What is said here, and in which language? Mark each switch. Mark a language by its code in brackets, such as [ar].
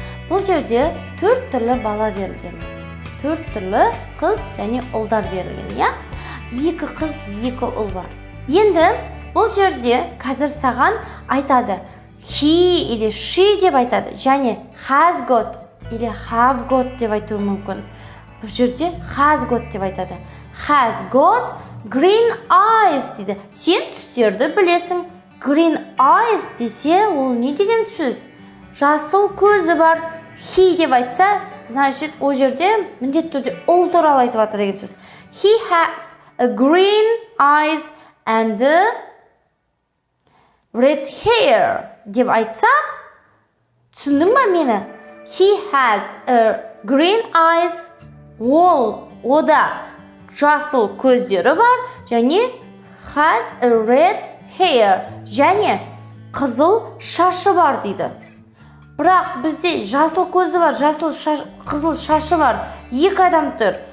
[kk] Бұл жерде 4 түрлі бала берілген. 4 түрлі қыз және ұлдар берілген, я? 2 қыз, 2 ұл бар. Енді бұл жерде қазір саған айтады. He или she деп айтады. Және has got или have got деп айтуы мүмкін. Бұл жерде has got деп айтады. [en] Has got green eyes дейді. [kk] Сен түстерді білесің. [en] Green eyes [kk] десе, ол не деген сөз? Жасыл көзі бар. He деп айтса, значит, о жерде міндетті түрде ұл туралы айтып жатыр деген сөз. [en] He has a green eyes and a red hair [kk] деп айтса, түсіндің ба мені? [en] He has a green eyes, [kk] ода жасыл көздері бар, және [en] has a red hair, [kk] және қызыл шашы бар дейді. Бірақ бізде жасыл көзі бар, қызыл шашы бар, 2 адам тұр.